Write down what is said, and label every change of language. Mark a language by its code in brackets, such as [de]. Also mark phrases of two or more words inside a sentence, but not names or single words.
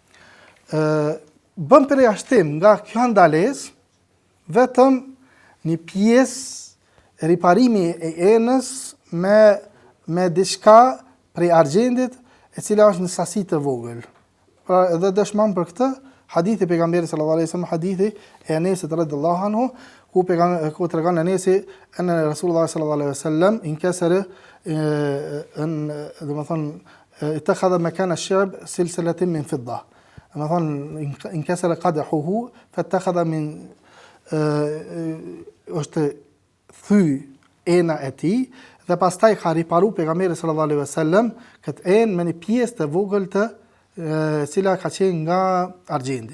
[sq] Bën përjashtim nga kjo ndalesë vetëm një pjesë riparimi e enës me diçka prej argjendit e cila është në sasi të vogël. Pra edhe dëshmon për këtë hadithi pejgamberit [ar] صلى الله عليه وسلم, [sq] hadithi e Enesit [ar] رضي الله عنه, [sq] ku tregon Enesi [ar] أن رسول الله صلى الله عليه وسلم انكسر domethënë اتخذ مكان الشعب سلسلة من فضة. [sq] domethënë [ar] انكسر قدحه فاتخذ من [sq] është thy ena e tij dhe pastaj ka riparu pejgamberi [ar] صلى الله عليه وسلم [sq] këtë enë me një pjesë të vogël të cila ka qenë nga argjendi.